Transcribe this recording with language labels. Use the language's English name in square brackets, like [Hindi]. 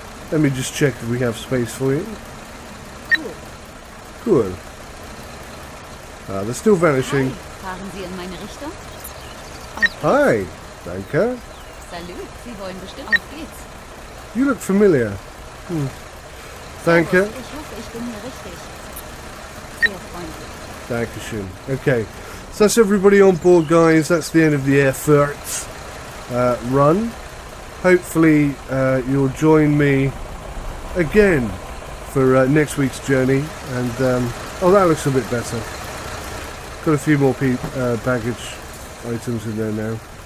[English] Let me just check if we have space for you. Cool. Cool. They're still vanishing. [German] Hi, fahren Sie in meine Richtung? Hi. Danke. Salut, Sie wollen bestimmt. Auf geht's. [English] You look familiar. Danke. [German] Servus, ich hoffe, ich bin hier richtig. Sehr freundlich. Dankeschön. [English] Okay, so that's everybody on board, guys. That's the end of the Erfurt run. Hopefully you'll join me again for next week's journey. And oh, that looks a bit better. Got a few more baggage items in there now.